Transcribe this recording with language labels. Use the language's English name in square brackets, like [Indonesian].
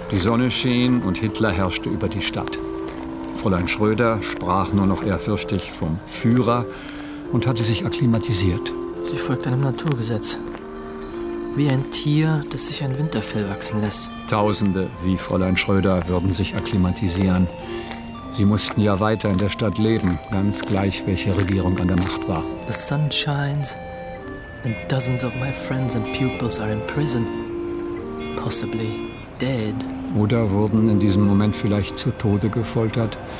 [German] Die Sonne schien und Hitler herrschte über die Stadt. Fräulein Schröder sprach nur noch ehrfürchtig vom Führer und hatte sich akklimatisiert. Sie folgt einem Naturgesetz. Wie ein Tier, das sich ein Winterfell wachsen lässt. Tausende wie Fräulein Schröder würden sich akklimatisieren. Sie mussten ja weiter in der Stadt leben, ganz gleich, welche Regierung an der Macht war. [English] The sun shines. And dozens of my friends and pupils are in prison. Possibly dead. [German] Oder wurden in diesem Moment vielleicht zu Tode gefoltert?